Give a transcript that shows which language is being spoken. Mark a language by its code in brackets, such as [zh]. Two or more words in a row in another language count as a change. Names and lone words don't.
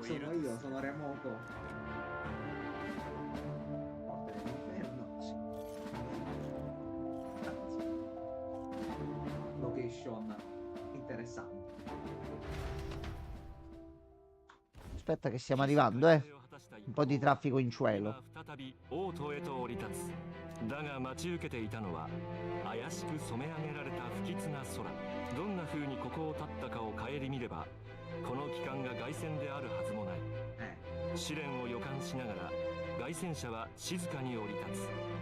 [it] Sono io, sono remoto. Porte dell'inferno. Location interessante. Aspetta che stiamo arrivando, eh. Un po' di traffico in cielo. [ja] 再び王都へと降り立つ。だが待ち受けていたのは怪しく染め上げられた不吉な空。どんな風にここを立ったかを顧みればこの機関が凱旋であるはずもない。試練を予感しながら凱旋者は静かに降り立つ。